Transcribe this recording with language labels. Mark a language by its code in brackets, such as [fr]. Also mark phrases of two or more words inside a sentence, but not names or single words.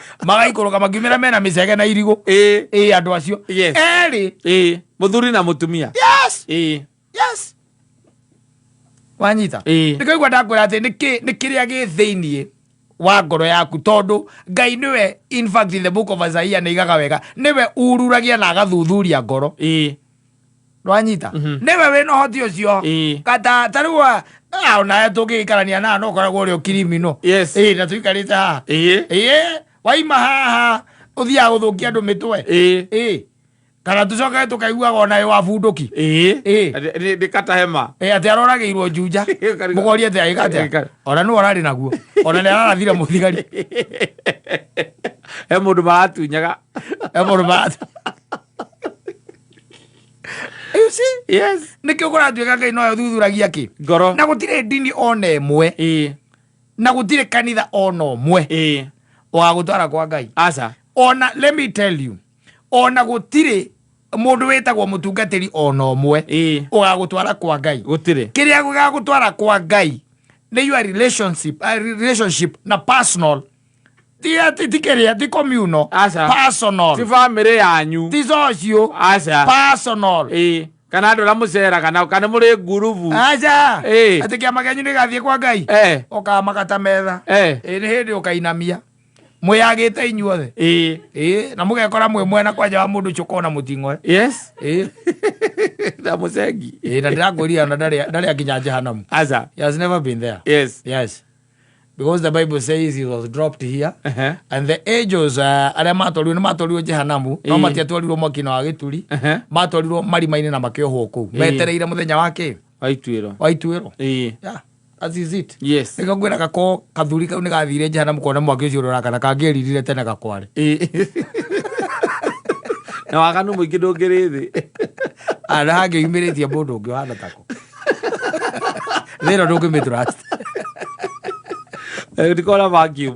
[ki] magiumira mena micege na irigo andu acio eri muthuri na mutumia. Yes wanyita nikaigua ndakwira ati ni kiria gi thiini wa ngoro yaku tondu Ngai niwe, [en] in fact in the book of Isaiah [ki] ni igaga wega niwe ururagia na agathuthuria ngoro. Wanyita niwe we no hoti ucio kata tarua ona tugikarania na no koragwo uri criminal. Na tuikarite ha waima haha uthia guthukia andu mitwe kana tucoka tukaigua ona wa bunduki ndikata hema ati arorageirwo njunja mugorie ati aikate ona nu orari naguo ona ni arathira muthigari mundu maratunyaga [en] you see [ki] nikio kuratuika Ngai no thuthuragia ki ngoro na gutire ndini ona emwe na gutire kanitha ona omwe wa gutwara kwa Ngai aca ona. [en] Let me tell you, [ki] ona gutire mundu wetagwo mutungatiri ona omwe ugagutwara kwa Ngai. Gutire kiria gugagutwara kwa Ngai nĩ [en] your relationship [ki] na personal tikeria ti [en] communal personal [ki] ti family yanyu ti [en] socio personal [ki] kana andũ arĩa mũceraga kana mũrĩ ngurubu atĩ kĩama kĩanyu nĩgathiĩ kwa Ngai ũkamakata metha nĩ hĩndĩ ũkainamia mwĩyagĩte inyuothe na mũgekora mwĩ mwena kwanja wa mũndũ ũcio kona mũting'oe na mũcengi na ndĩrakũria na ndarĩ akinya jehanamu. [en] He has never been there. Yes. Because the Bible says he was dropped here and the angels [ki] arĩa matwarirwo jehanamu no matiatwarirwo mwaki-inĩ wa gĩturi matwarirwo marima-inĩ na makĩohwo kũu metereire mũthenya wake wa ituĩro. [en] That is it. Yes. [ki] Nĩko ngwĩra gako kathuri kau nĩ gathire jehanamu kona mwaki ũcio ũrorakana kangĩeririre tene gakware. Na waganu mũingĩ ndũngĩrĩ thĩ na hangĩumĩrĩtie mũndũ ũngĩ wahana tako thĩno ndũngĩmĩtrust ndikona vacuum